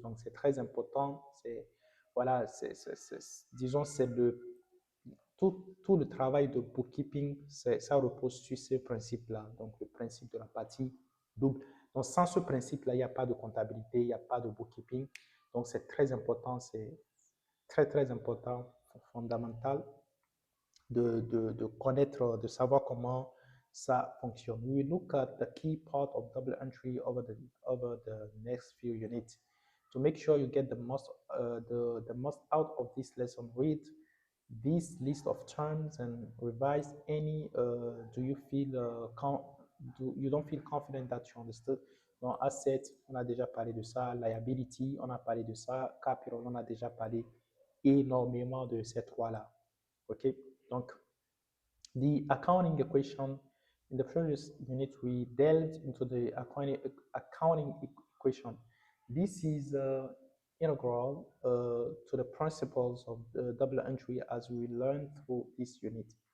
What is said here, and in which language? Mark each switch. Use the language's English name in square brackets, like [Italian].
[French] Donc c'est très important. Voilà, disons c'est tout le travail de bookkeeping, ça repose sur ce principe-là. Donc le principe de la partie double. Donc, sans ce principe-là, il n'y a pas de comptabilité, il n'y a pas de bookkeeping. Donc, c'est très important, c'est très important, fondamental de connaître, de savoir comment ça fonctionne. [English] We look at the key part of double entry over the next few units. To make sure you get the most out of this lesson, read this list of terms and revise any. Do you feel you don't feel confident that you understood? [French] Donc, asset, on a déjà parlé de ça. Liability, on a parlé de ça. Capital, on a déjà parlé énormément de ces trois-là. OK? [English] Donc, the accounting equation, in the previous unit, we delved into the accounting equation. This is integral to the principles of the double entry as we learn through this unit.